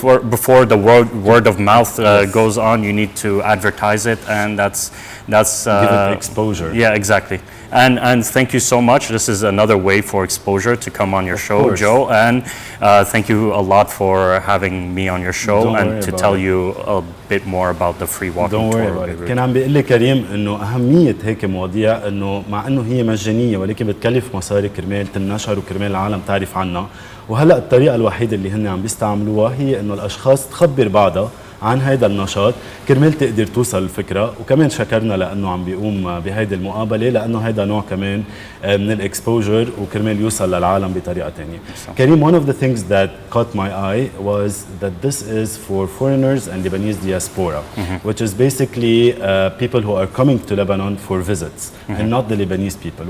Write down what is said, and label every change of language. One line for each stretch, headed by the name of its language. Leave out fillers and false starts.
English: Before the word of mouth goes on, you need to advertise it, and that's give it exposure. Yeah, exactly. And thank you so much. This is another way for exposure to come on your show, Joe. And thank you a lot for having me on your show and to tell you a bit more about the free walking Don't worry tour. about it.
Arabic: كان عم بيقول لي كريم انه اهميه هيك مواضيع انه مع انه هي مجانيه ولكن بتكلف مصاري كرمال تنشر وكرمال العالم تعرف عنها، وهلا الطريقه الوحيده اللي هن عم بيستعملوها هي انه الاشخاص تخبر بعضها عن هيدا النشاط كرمال تقدر توصل الفكره. وكمان شكرنا لانه عم بيقوم بهيدي المقابله لانه هيدا نوع كمان من الاكسبوجر وكرمال يوصل للعالم بطريقه ثانيه.
English: كريم, one of the things that caught my eye was that this is for foreigners and Lebanese diaspora, which is basically people who are coming to Lebanon for visits and not the Lebanese people.